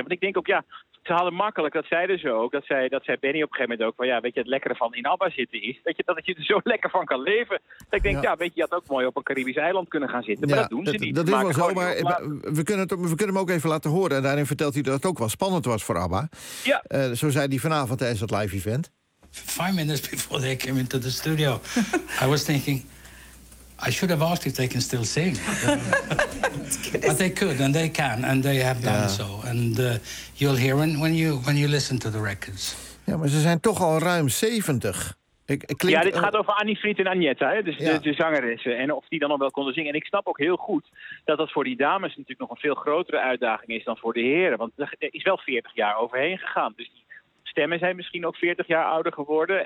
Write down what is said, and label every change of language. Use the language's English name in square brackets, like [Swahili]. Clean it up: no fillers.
[Dutch] Want ik denk ook, ja, ze hadden makkelijk, dat zeiden ze ook, dat zei Benny op een gegeven moment ook, van ja, weet je, het lekkere van in ABBA zitten is, dat je er zo lekker van kan leven. Dat ik denk, je had ook mooi op een Caribisch eiland kunnen gaan zitten, maar dat doen ze niet. Dat is wel zo, maar we kunnen hem ook even laten horen. En daarin vertelt hij dat het ook wel spannend was voor ABBA. Ja. Zo zei hij vanavond tijdens dat live event. [English] 5 minutes before they came into the studio, I was thinking, I should have asked if they can still sing. But they could, and they can, and they have done so. And you'll hear when you listen to the records. [Dutch] Ja, maar ze zijn toch al ruim 70. Dit gaat over Annie Fried en Agnetha, hè? Dus de zangeressen. En of die dan nog wel konden zingen. En ik snap ook heel goed dat dat voor die dames natuurlijk nog een veel grotere uitdaging is dan voor de heren. Want er is wel 40 jaar overheen gegaan. Dus die stemmen zijn misschien ook 40 jaar ouder geworden.